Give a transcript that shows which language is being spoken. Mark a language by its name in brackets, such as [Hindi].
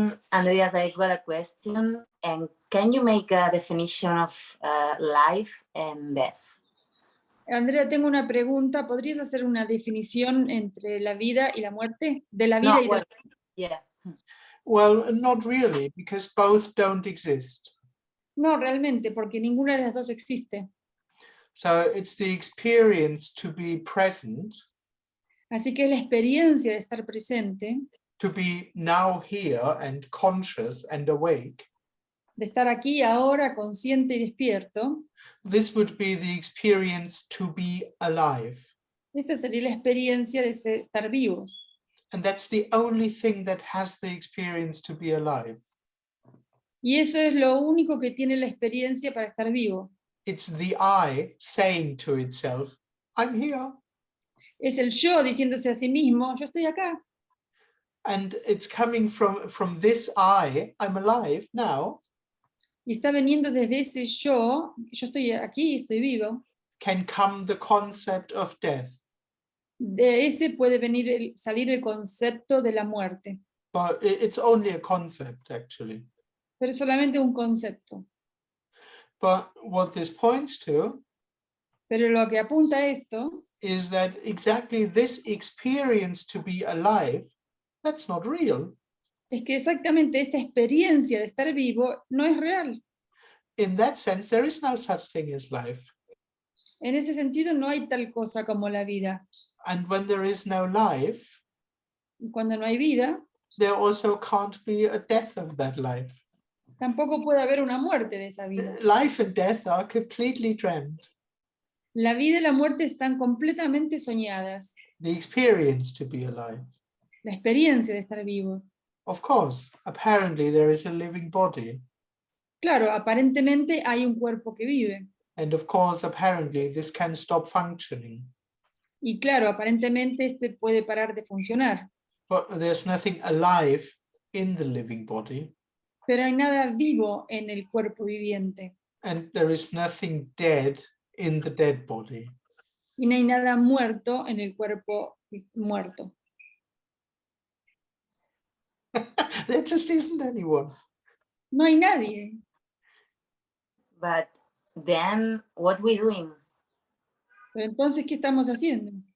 [English] Andreas, I got a question. And can you make a definition of life and death? [Spanish] Andrea, tengo una pregunta. ¿Podrías hacer una definición entre la vida y la muerte? De la vida y de la muerte. [English] Yeah. Well, not really, because both don't exist. [Spanish] No, realmente, porque ninguna de las dos existe. [English] So it's the experience to be present, [Spanish] Así que es la experiencia de estar presente, [English] to be now here and conscious and awake. [Spanish] de estar aquí ahora consciente y despierto. [English] This would be the experience to be alive. [Spanish] Esta sería la experiencia de estar vivos. [English] And that's the only thing that has the experience to be alive. [Spanish] Y eso es lo único que tiene la experiencia para estar vivo. [English] It's the I saying to itself, I'm here. [Spanish] Es el yo diciéndose a sí mismo, yo estoy acá. [English] And it's coming from this I, I'm alive now, [Spanish] Y está viniendo desde ese yo estoy aquí, estoy vivo. [English] can come the concept of death. [Spanish] De ese puede venir salir el concepto de la muerte. [English] But it's only a concept, actually. [Spanish] Pero es solamente un concepto. [English] But what this points to [Spanish] Pero lo que apunta a esto [English] is that exactly this experience to be alive, that's not real. [Spanish] es que exactamente esta experiencia de estar vivo no es real. [English] In that sense, there is no such thing as life. [Spanish] En ese sentido no hay tal cosa como la vida. [English] And when there is no life, [Spanish] Y cuando no hay vida, [English] there also can't be a death of that life. [Spanish] tampoco puede haber una muerte de esa vida. [English] Life and death are completely dreamt. [Spanish] La vida y la muerte están completamente soñadas. [English] The experience to be alive. [Spanish] La experiencia de estar vivo. [English] Of course, apparently there is a living body. [Spanish] Claro, aparentemente hay un cuerpo que vive. [English] And of course, apparently this can stop functioning. [Spanish] Y claro, aparentemente este puede parar de funcionar. [English] But there's nothing alive in the living body. [Spanish] Pero hay nada vivo en el cuerpo viviente. [English] And there is nothing dead in the dead body. [Spanish] Y no hay nada muerto en el cuerpo muerto. [English] There just isn't anyone. [Spanish] No hay nadie. [English] But then what we doing? [Spanish] Pero entonces, ¿qué estamos haciendo?